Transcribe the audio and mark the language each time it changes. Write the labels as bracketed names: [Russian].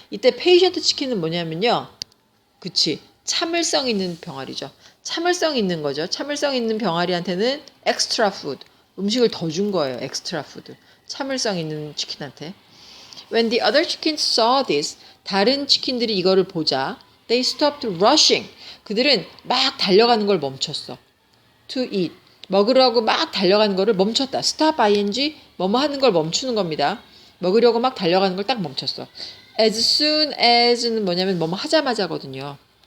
[Korean] 이때 patient chicken은 뭐냐면요. 그치. 참을성 있는 병아리죠. 참을성 있는 거죠. 참을성 있는 병아리한테는 extra food. 음식을 더 준 거예요. extra food. 참을성 있는 치킨한테. [English] When the other chickens saw this, [Korean] 다른 치킨들이 이거를 보자, [English] they stopped rushing. [Korean] 그들은 막 달려가는 걸 멈췄어. [English] To eat. [Korean] 먹으려고 막 달려가는 거를 멈췄다. Stop ing, 뭐뭐 하는 걸 멈추는 겁니다. 먹으려고 막 달려가는 걸 딱 멈췄어. As soon as는 뭐냐면 뭐뭐 하자마자거든요.